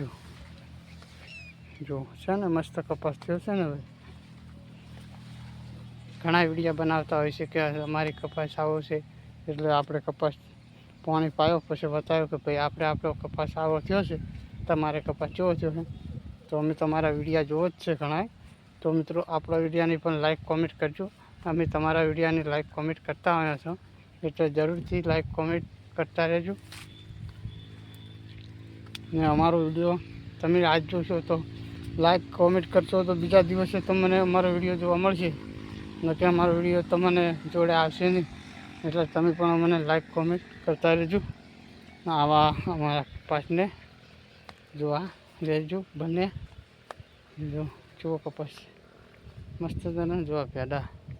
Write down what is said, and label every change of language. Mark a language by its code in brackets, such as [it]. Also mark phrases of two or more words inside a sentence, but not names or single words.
[gu] જો છે ને મસ્ત કપાસ થયો છે ને હવે ઘણા વિડિયો બનાવતા હોય છે કે અમારી કપાસ આવો છે એટલે આપણે કપાસ પાણી પાયો પછી બતાવ્યો કે ભાઈ આપણો કપાસ આવો થયો છે તમારે કપાસ કેવો થયો છે। તો અમે તમારા વિડિયા જોવો જ છે ઘણાય। તો મિત્રો આપણા વિડિયાની પણ [en] like comment [gu] કરજો। અમે તમારા વિડિયાની [en] like comment [gu] કરતા હોયા છો એટલે જરૂરથી [en] like comment [gu] કરતા રહેજો। ને અમારો વિડિયો તમે આજ જોશો તો [en] like comment [gu] કરશો તો બીજા દિવસે તમને અમારો વિડિયો જોવા મળશે ન કે અમારો વિડિયો તમને જોડે આવશે નહીં। એટલે તમે પણ અમને [en] like comment [gu] કરતા રહેજો। આવા અમારા કપાસને જોવા રહેજો બને જો કેવો કપાસ મસ્ત જના જોવા પેડા।